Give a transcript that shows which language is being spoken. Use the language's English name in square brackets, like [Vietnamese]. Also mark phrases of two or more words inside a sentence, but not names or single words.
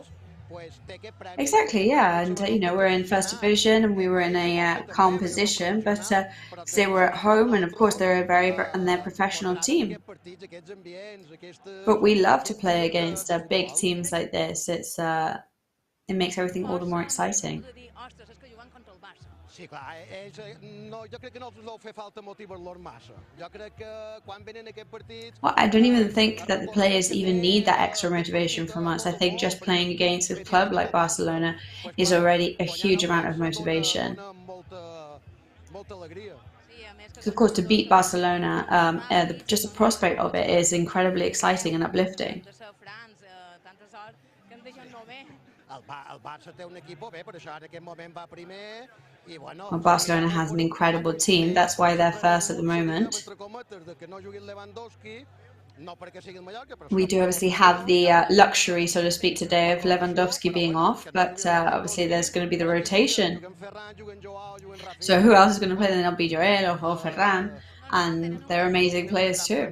[English] Exactly, yeah, and we're in First Division and we were in a calm position, but they were at home, and of course they're they're a professional team. But we love to play against big teams like this. It makes everything all the more exciting. [Catalan] Sí, clar, no, jo crec que no els fa falta motivar-los massa. Jo crec que quan venen aquests partits... [English] Well, I don't even think that the players even need that extra motivation from us. I think just playing against a club like Barcelona is already a huge amount of motivation. [Catalan] Molta alegria. [English] Of course, to beat Barcelona, just the prospect of it is incredibly exciting and uplifting. [Catalan] El Barça té un equipo bé, per això en aquest moment va primer i bueno... [English] Well, Barcelona has an incredible team. That's why they're first at the moment. We do obviously have the luxury, so to speak, today of Lewandowski being off, but obviously there's going to be the rotation. So who else is going to play? Then it'll be Joel or Ferran, and they're amazing players too.